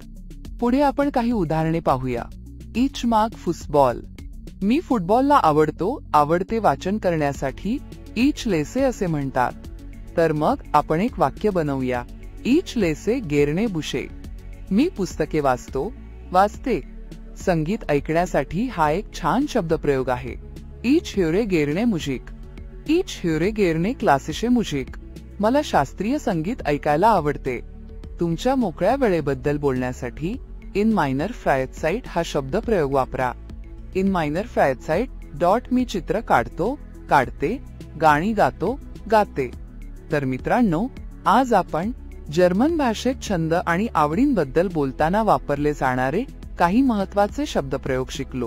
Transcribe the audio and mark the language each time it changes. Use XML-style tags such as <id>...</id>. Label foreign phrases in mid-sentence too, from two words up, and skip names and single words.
<mr>पुढे आपण काही उदाहरणे पाहूया।</mr> <de>ich mag Fußball,</de> <mr>मी फुटबॉलला आवडते वाचन करण्यासाठी</mr> <de>ich lese</de> <mr>असे म्हणतात। तर मग आपण एक वाक्य बनवूया।</mr> <de>ich lese gerne Bücher,</de> <mr>मी पुस्तके वाचते। संगीत ऐकण्यासाठी हा एक छान शब्दप्रयोग आहे।</mr> <de>ich höre gerne Musik, ich höre gerne klassische Musik,</de> <mr>मला शास्त्रीय संगीत ऐकायला आवडते। तुमच्या मोकळ्या वेळेबद्दल बोलण्यासाठी</mr> <de>in meiner Freizeit</de> <mr>हा शब्दप्रयोग वापरा।</mr> <de>in meiner Freizeit</de> <mr>मी चित्र काढते, गाणी गाते। तर मित्रांनो, आज आपण जर्मन भाषेत छंद आणि आवडींबद्दल बोलताना वापरले जाणारे काही महत्त्वाचे शब्दप्रयोग शिकलो।</mr>